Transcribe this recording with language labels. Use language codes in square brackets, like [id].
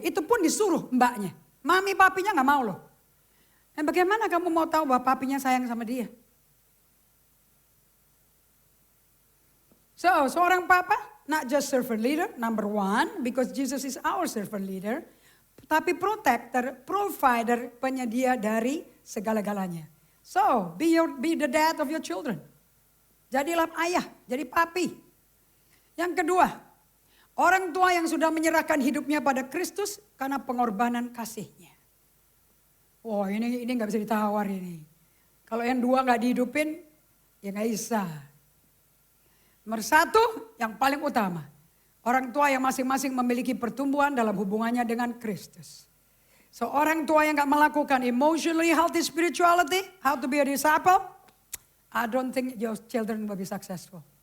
[id] Itu pun disuruh mbaknya. Mami papinya nggak mau loh. Dan bagaimana kamu mau tahu bahwa papinya sayang sama dia? [en] So, [id] seorang papa, [en] not just servant leader, number 1, because Jesus is our servant leader. [id] Tapi protector, provider, penyedia dari segala-galanya. [en] So, be the dad of your children. [id] Jadilah ayah, jadi papi. Yang kedua, orang tua yang sudah menyerahkan hidupnya pada Kristus karena pengorbanan kasihnya. Oh ini gak bisa ditawar ini. Kalau yang 2 gak dihidupin, ya gak bisa. Nomor satu, yang paling utama. Orang tua yang masing-masing memiliki pertumbuhan dalam hubungannya dengan Kristus. [en] So [id] orang tua yang gak melakukan [en] emotionally healthy spirituality, how to be a disciple, I don't think your children will be successful.